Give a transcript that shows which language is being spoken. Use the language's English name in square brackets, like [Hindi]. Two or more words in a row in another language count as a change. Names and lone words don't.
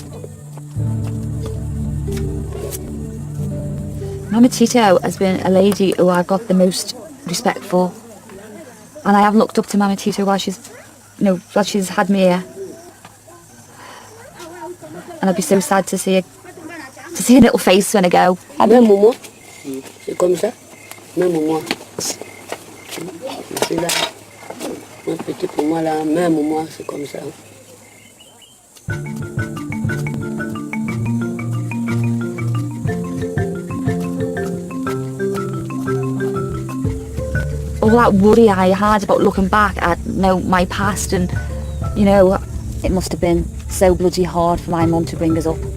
[English] Mama Tito has been a lady who I've got the most respect for. And I have looked up to Mama Tito while she's had me here. And I'd be so sad to see her little face when I go. [French] Même moi, c'est comme ça. Même moi. C'est là. Mon petit pour moi là, même moi, c'est comme ça. [English] All that worry I had about looking back at my past, and it must have been so bloody hard for my mum to bring us up.